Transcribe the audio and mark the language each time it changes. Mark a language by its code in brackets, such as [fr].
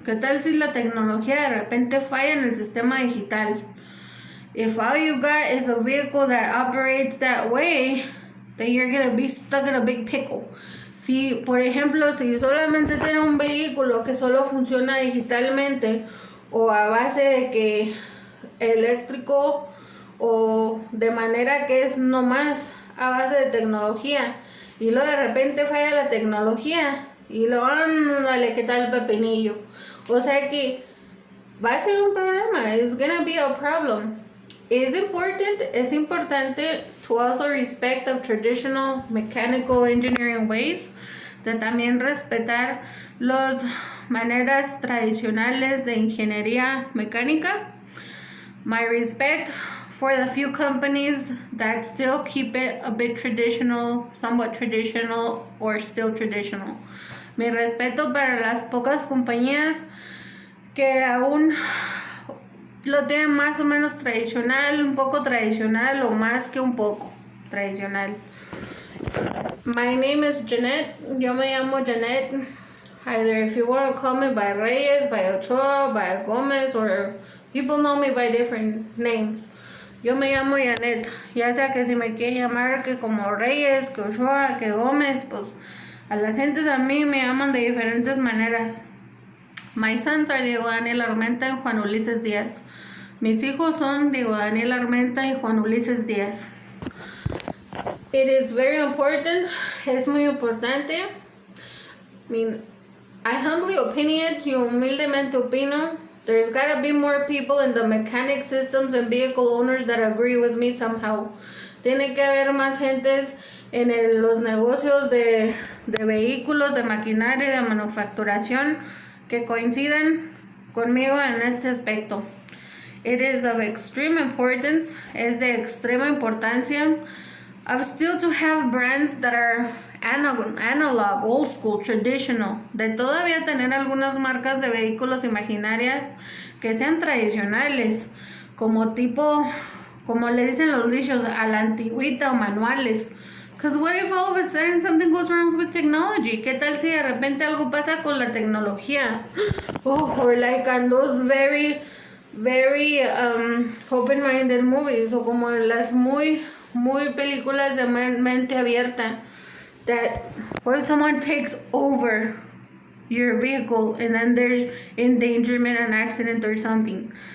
[es] ¿Qué tal si la tecnología de repente falla en el sistema digital? [en] If all you got is a vehicle that operates that way, then you're gonna be stuck in a big pickle. [es] Si, por ejemplo, si solamente tiene un vehículo que solo funciona digitalmente o a base de que eléctrico o de manera que es nomás a base de tecnología y luego de repente falla la tecnología y lo ándale, ¿qué tal pepinillo? O sea que va a ser un problema, [en] it's gonna be a problem. [es] Es importante [en] to also respect the traditional mechanical engineering ways, [es] de también respetar las maneras tradicionales de ingeniería mecánica. [en] My respect for the few companies that still keep it a bit traditional, somewhat traditional, or still traditional. [es] Mi respeto para las pocas compañías que aún lo tienen más o menos tradicional, un poco tradicional o más que un poco tradicional. [en] My name is Jeanette. [es] Yo me llamo Jeanette. [en] Either if you want to call me by Reyes, by Ochoa, by Gomez, or people know me by different names. [es] Yo me llamo Janet. Ya sea que si me quieren llamar que como Reyes, que Ochoa, que Gómez, pues a las gentes a mí me llaman de diferentes maneras. [en] My sons are [es] Diego Daniel Armenta y Juan Ulises Díaz. Mis hijos son Diego Daniel Armenta y Juan Ulises Díaz. [en] It is very important. [es] Es muy importante. [en] I mean, I humbly opiniate [es] y humildemente opino. [en] There's gotta be more people in the mechanic systems and vehicle owners that agree with me somehow. [es] Tiene que haber más gentes en los negocios de vehículos, de maquinaria, de manufacturación que coincidan conmigo en este aspecto. [en] It is of extreme importance, [es] es de extrema importancia, [en] of still to have brands that are analog, old school, traditional, [es] de todavía tener algunas marcas de vehículos imaginarias que sean tradicionales, como le dicen los dichos, a la antigüita o manuales. [en] Because what if all of a sudden something goes wrong with technology? [es] ¿Qué tal si de repente algo pasa con la tecnología? [en] Or like on those very, very open-minded movies, [es] o como las muy películas de mente abierta, [en] that when someone takes over your vehicle and then there's endangerment, an accident or something.